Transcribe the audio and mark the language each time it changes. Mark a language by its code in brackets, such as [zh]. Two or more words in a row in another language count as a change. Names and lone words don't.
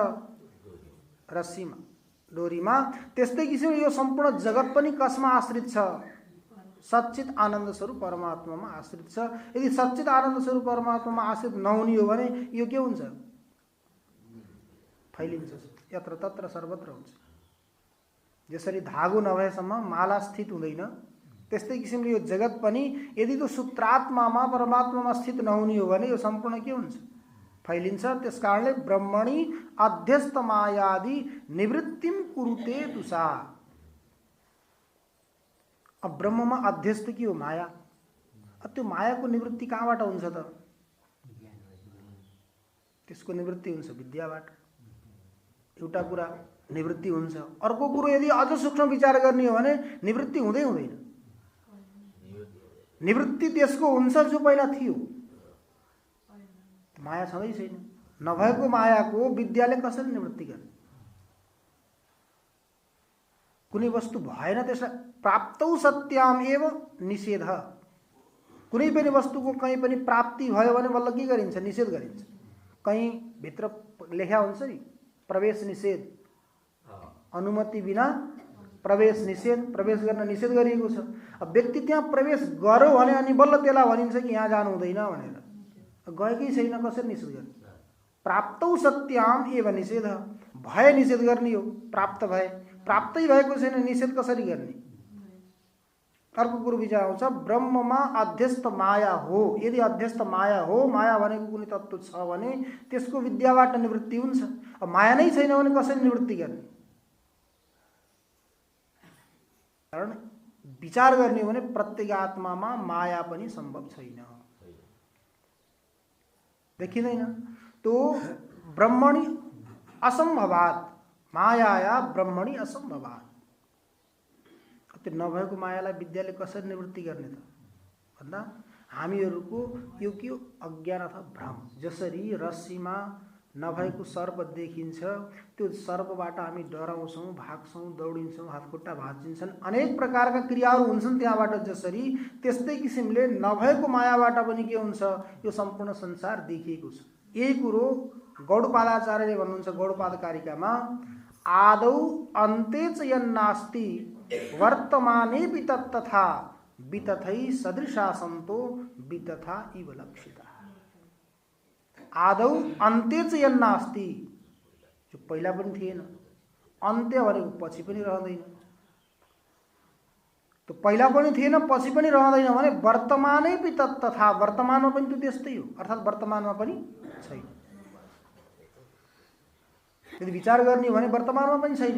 [ne] रस्सीमा, डोरीमा। त्यस्तै किसिमले यो सम्पूर्ण जगत पनि कसमा आश्रित छ? सच्चित आनन्द स्वरूप परमात्मामा आश्रित छ। यदि सच्चित आनन्द स्वरूप परमात्मामा आश्रित नहुने हो भने यो के हुन्छ? फैलिन्छ, यत्र तत्र सर्वत्र हुन्छ। जसरी धागो नभएसम्म माला स्थित हुँदैन, त्यस्तै किसिमले यो जगत पनि यदि त्यो सूत्रात्मामा, परमात्मामा स्थित नहुने हो भने यो सम्पूर्ण के हुन्छ? फैलिन्छ। त्यसकारणले [sa] ब्रह्मणि अध्यस्त मायादि निवृत्तिम कुरुते तुषा। [ne] अब ब्रह्ममा अध्यस्त के हो? माया। अब त्यो मायाको निवृत्ति कहाँबाट हुन्छ त? त्यसको निवृत्ति हुन्छ विद्याबाट। एउटा कुरा निवृत्ति हुन्छ। अर्को कुरो यदि अझ सूक्ष्म विचार गर्ने हो भने निवृत्ति हुँदै हुँदैन। निवृत्ति त्यसको हुन्छ जो पहिला थियो। माया छँदै छैन। नभएको मायाको विद्याले कसरी निवृत्ति गर्ने? कुनै वस्तु भएन त्यसलाई [sa] प्राप्तौ सत्याम एव निषेध। [ne] कुनै पनि वस्तुको कहीँ पनि प्राप्ति भयो भने बल्ल के गरिन्छ? निषेध गरिन्छ। कहीँ भित्र लेख्या हुन्छ नि, प्रवेश निषेध, अनुमति बिना प्रवेश निषेध, प्रवेश गर्न निषेध गरिएको छ। अब व्यक्ति त्यहाँ प्रवेश गर्यो भने अनि बल्ल त्यसलाई भनिन्छ कि यहाँ जानु हुँदैन भनेर। गएकै छैन, कसरी निषेध गर्ने? [sa] प्राप्तौ सत्याम एव निषेध, [ne] भए निषेध गर्ने हो। प्राप्त भए, प्राप्तै भएको छैन निषेध कसरी गर्ने? अर्को कुरो विचार आउँछ, ब्रह्ममा अध्यस्त माया हो। यदि अध्यस्त माया हो, माया भनेको कुनै तत्त्व छ भने त्यसको विद्याबाट निवृत्ति हुन्छ। अब माया नै छैन भने कसरी निवृत्ति गर्ने? कारण विचार गर्ने हो भने प्रत्येक आत्मामा माया पनि सम्भव छैन, देखिँदैन। तो [sa] ब्रह्मणि असम्भवात्, मायाया ब्रह्मणि असम्भवात्। [ne] त्यो नभएको मायालाई विद्याले कसरी निवृत्ति गर्ने त भन्दा हामीहरूको यो के हो? अज्ञान अथवा भ्रम। जसरी रस्सीमा नभएको सर्प देखिन्छ, त्यो सर्पबाट हामी डराउँछौँ, भाग्छौँ, दौडिन्छौँ, हातखुट्टा भाँचिन्छन्, अनेक प्रकारका क्रियाहरू हुन्छन् त्यहाँबाट। जसरी त्यस्तै किसिमले नभएको मायाबाट पनि के हुन्छ? यो सम्पूर्ण संसार देखिएको छ। यही कुरो गौडपादाचार्यले भन्नुहुन्छ गौडपादकारिकामा, [sa] आदौ अन्ते च यन्नास्ति वर्तमानेऽपि तत्तथा वितथै सदृशा सन्तो वितथा इव लक्षिता। आदौ अन्ते च यन्नास्ति, [ne] जो पहिला पनि थिएन, अन्त्य भनेको पछि पनि रहँदैन। तो पहिला पनि थिएन, पछि पनि रहँदैन भने [sa] वर्तमानेऽपि तत्तथा, [ne] वर्तमानमा पनि त्यो त्यस्तै हो, अर्थात् वर्तमानमा पनि छैन। यदि विचार गर्ने हो भने वर्तमानमा पनि छैन।